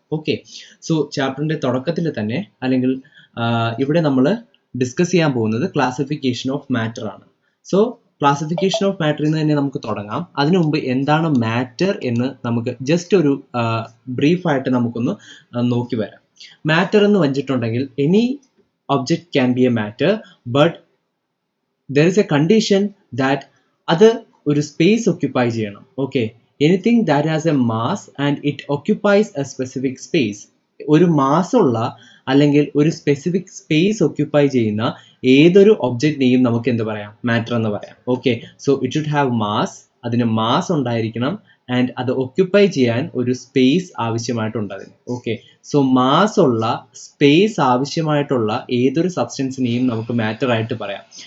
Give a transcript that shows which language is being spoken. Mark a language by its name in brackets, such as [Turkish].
[Malayalam] Okay, so ചാപ്റ്ററിന്റെ തുടക്കത്തിൽ തന്നെ അല്ലെങ്കിൽ ഇവിടെ നമ്മൾ ഡിസ്കസ് ചെയ്യാൻ പോകുന്നത് ക്ലാസിഫിക്കേഷൻ ഓഫ് മാറ്റർ ആണ്. സോ ക്ലാസിഫിക്കേഷൻ ഓഫ് മാറ്ററിൽ നിന്ന് തന്നെ നമുക്ക് തുടങ്ങാം. അതിനു മുമ്പ് എന്താണ് മാറ്റർ എന്ന് നമുക്ക് ജസ്റ്റ് ഒരു ബ്രീഫായിട്ട് നമുക്കൊന്ന് നോക്കി വരാം. മാറ്റർ എന്ന് വെച്ചിട്ടുണ്ടെങ്കിൽ [English] any object can be a matter, but there is a condition that [Malayalam] അത് ഒരു [English] space occupy [Malayalam] ചെയ്യണം. [English] Okay, anything that has a mass and it occupies a specific space. [Malayalam] ഒരു മാസ് ഉള്ള അല്ലെങ്കിൽ ഒരു സ്പെസിഫിക് സ്പേസ് occupy ചെയ്യുന്ന ഏതൊരു ഒബ്ജക്റ്റിനെയും നമുക്ക് എന്ത് പറയാം? മാറ്റർ എന്ന് പറയാം. Okay, so [English] it should have mass, [Malayalam] അതിന് മാസ് ഉണ്ടായിരിക്കണം ആൻഡ് അത് ഒക്യുപ്പൈ ചെയ്യാൻ ഒരു സ്പേസ് ആവശ്യമായിട്ടുണ്ട് അതിന്. ഓക്കെ, സോ മാസ് ഉള്ള സ്പേസ് ആവശ്യമായിട്ടുള്ള ഏതൊരു സബ്സ്റ്റൻസിനെയും നമുക്ക് മാറ്റർ ആയിട്ട് പറയാം.